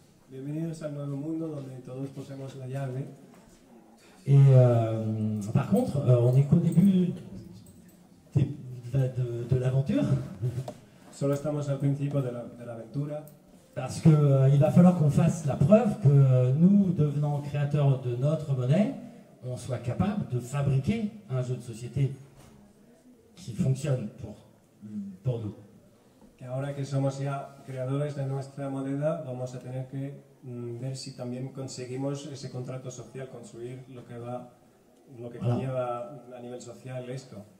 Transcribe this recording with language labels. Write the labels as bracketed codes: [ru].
[es] Bienvenidos al nuevo mundo donde todos poseemos la llave. [fr] Et par contre, on n'est qu'au début de l'aventure. [es] Solo estamos al principio de la aventura. [fr] Parce qu'il va falloir qu'on fasse la preuve que nous, devenant créateurs de notre monnaie, on soit capable de fabriquer un jeu de société qui fonctionne pour nous. [es] Que ahora que somos ya creadores de nuestra moneda, vamos a tener que ver si también conseguimos ese contrato social, construir lo que conlleva a nivel social esto.